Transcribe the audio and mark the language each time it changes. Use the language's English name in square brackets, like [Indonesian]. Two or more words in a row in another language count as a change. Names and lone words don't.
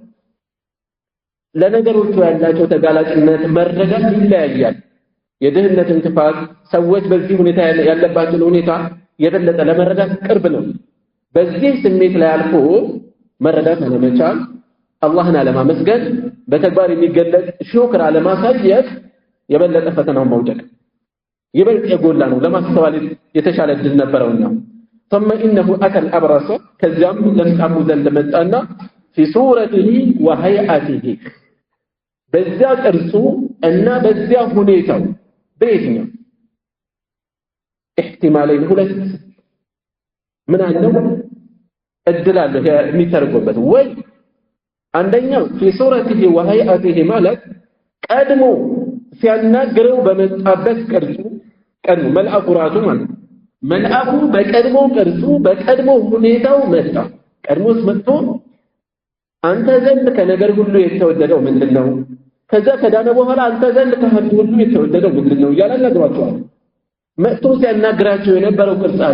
[Amharic] ለነገሮቹ ያላቸው ተጋላጭነት መረዳት ይለያያል የድህነትን ክፋት ሰዎች በዚህ ሁኔታ ያለባቸው ሁኔታ የበለጠ ለመረዳት ቅርብ ነው በዚህ ስሜት ላይ አልፎ መረዳት አለመቻል አላህን አለማመስገን በተግባር የሚገለጽ ሹክር አለማሳየት የበለጠ ፈተናው መውደቅ ይበልጥ የጎላ ነው ለማስተዋል የተሻለ ድል ነበርውና [Arabic] ثم انه اتى الابرص [Amharic] ከዚያም ለምጻሙ ዘንድ መጣና [Arabic] في صورته وهيئته [Amharic] በዚያ ቅርጹ እና በዚያ ሁኔታው በየትኛው احتمالين ሁለት ምን አለው እድል አለ የሚተርጎበት ወይ አንደኛው [Arabic] في صورته وهيئته [Amharic] ማለት ቀድሞ ሲያናግረው በመጣበት ቅርጹ ቀድሞ መልአኩ ራሱ ማለት መልአኩ በቀድሞ ቅርጹ በቀድሞ ሁኔታው መጣ ቀድሞስ መጥቶ አንተ ዘንድ ከነገር ሁሉ የተወደደው ምንድነው ከዛ ከዳነ በኋላ አንተ ዘንድ ከሀብት ሁሉ የተወደደው ምንድነው እያለ ነግሯቸዋል መጥቶ ሲያናግራቸው የነበረው ቅርጽ አለ